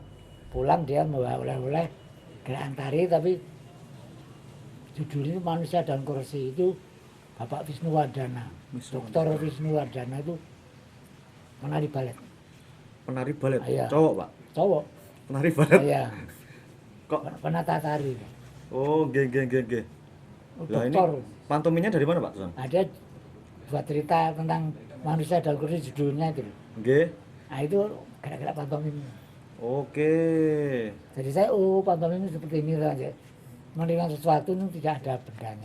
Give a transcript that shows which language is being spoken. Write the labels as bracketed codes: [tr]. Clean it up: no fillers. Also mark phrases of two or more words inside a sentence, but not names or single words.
[id] Pulang dia membawa oleh-oleh gerakan tari, tapi judulnya Manusia dan Kursi itu Bapak Wisnuwardana. Dr. Wisnuwardana itu menari balet. Penari balet. Iya. Cowok Pak. Cowok. Penari balet. Iya. Kok? Penata tari. [jv] Oh, nggih nggih nggih nggih. [id] Lah ini Dokter. pantominnya dari mana Pak? Susan? Ada buat cerita tentang Manusia dan Kursi judulnya itu. Nggih. Nah itu gerak-gerak pantomim. Oke. Jadi saya pantomim ini seperti ini saja. Menerima sesuatu itu tidak ada bendanya.